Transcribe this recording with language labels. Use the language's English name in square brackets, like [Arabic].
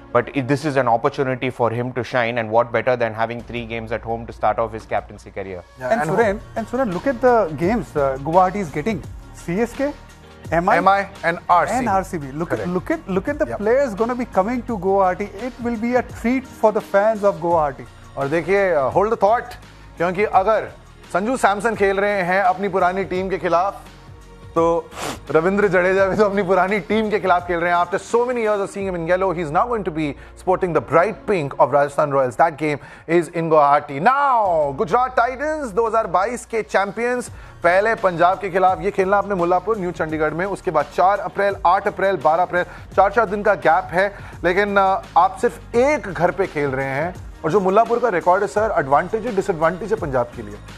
[English] But this is an opportunity for him to shine, and what better than having 3 games at home to start off his captaincy career. Yeah, And Suren, look at the games Guwahati is getting. CSK, MI and RCB. And RCB. Look at the Yep. players going to be coming to Guwahati. It will be a treat for the fans of Guwahati. [Hindi] और देखिए, [English] hold the thought, [Hindi] क्योंकि अगर संजू सैमसन खेल रहे हैं अपनी पुरानी team के खिलाफ, तो रविंद्र जडेजा भी तो अपनी पुरानी टीम के खिलाफ खेल रहे हैं. [English] After so many years of seeing him in yellow, he's now going to be sporting the bright pink of Rajasthan Royals. That game is in Guwahati. [Hindi] Now, Gujarat Titans 2022 के चैंपियंस, पहले पंजाब के खिलाफ ये खेलना आपने मुल्लापुर, न्यू चंडीगढ़ में. उसके बाद 4 अप्रैल, 8 अप्रैल, 12 अप्रैल, 4 दिन का गैप है. लेकिन आप सिर्फ एक घर पे खेल रहे हैं, और जो मुल्लापुर का रिकॉर्ड है सर, एडवांटेज है डिसएडवांटेज है पंजाब के लिए?